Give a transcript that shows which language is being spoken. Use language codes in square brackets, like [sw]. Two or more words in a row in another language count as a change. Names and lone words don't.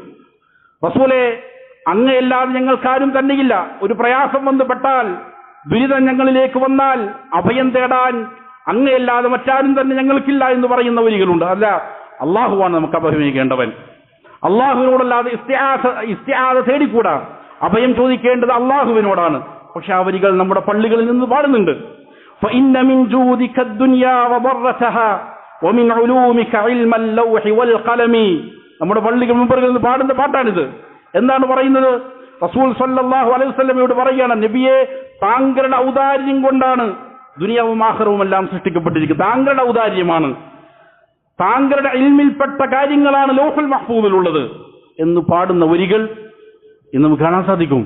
[ml] റസൂലേ, അങ്ങയല്ലാതെ ഞങ്ങൾക്കാരും തന്നെയില്ല, ഒരു പ്രയാസം വന്നുപെട്ടാൽ, ദുരിതം ഞങ്ങളിലേക്ക് വന്നാൽ അഭയം തേടാൻ അങ്ങയല്ലാതെ മറ്റാരും തന്നെ ഞങ്ങൾക്കില്ല എന്ന് പറയുന്ന വരികളുണ്ട്. അല്ല, അള്ളാഹുവാണ് നമുക്ക് അഭയമിക്കേണ്ടവൻ, അള്ളാഹുവിനോടല്ലാതെ ഇസ്തിആദ തേടിക്കൂടാ, അഭയം ചോദിക്കേണ്ടത് അള്ളാഹുവിനോടാണ്. പക്ഷെ ആ വരികൾ നമ്മുടെ പള്ളികളിൽ നിന്ന് പാടുന്നുണ്ട്. [ar] فإن من جودك الدنيا وضرتها ومن علومك علم اللوح والقلم. [ml] നമ്മുടെ പള്ളികൾ മുമ്പുകളിൽ നിന്ന് പാടുന്ന പാട്ടാണിത്. എന്താണ് പറയുന്നത്? റസൂൽ [ar] صلى الله عليه وسلم [ml] പറയുകയാണ്, നബിയെ, താങ്കളുടെ ഔദാര്യം കൊണ്ടാണ് ദുനിയാവും ആഖിറവും എല്ലാം സൃഷ്ടിക്കപ്പെട്ടിരിക്കുന്നത്, താങ്കളുടെ ഔദാര്യമാണ്, താങ്കളുടെ ഇൽമിൽപ്പെട്ട കാര്യങ്ങളാണ് ലൗഹുൽ മഹ്ഫൂദിലുള്ളത് എന്ന് പാടുന്ന വരികൾ ഇന്ന് നമുക്ക് കാണാൻ സാധിക്കും.